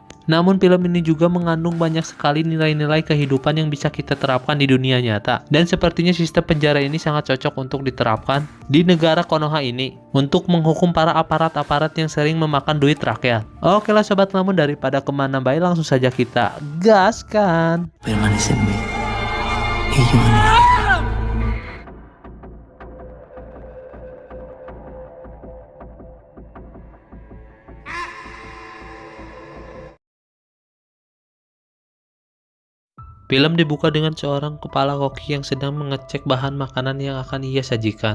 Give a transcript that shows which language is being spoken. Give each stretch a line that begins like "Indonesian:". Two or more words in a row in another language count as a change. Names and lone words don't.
Indonesian: Namun film ini juga mengandung banyak sekali nilai-nilai kehidupan yang bisa kita terapkan di dunia nyata. Dan sepertinya sistem penjara ini sangat cocok untuk diterapkan di negara Konoha ini untuk menghukum para aparat-aparat yang sering memakan duit rakyat. Oke lah Sobat Ngelamun, daripada kemana baik, langsung saja kita gaskan.
Spanish: Permanecenme y yo en él.
Indonesian: Film dibuka dengan seorang kepala koki yang sedang mengecek bahan makanan yang akan ia sajikan.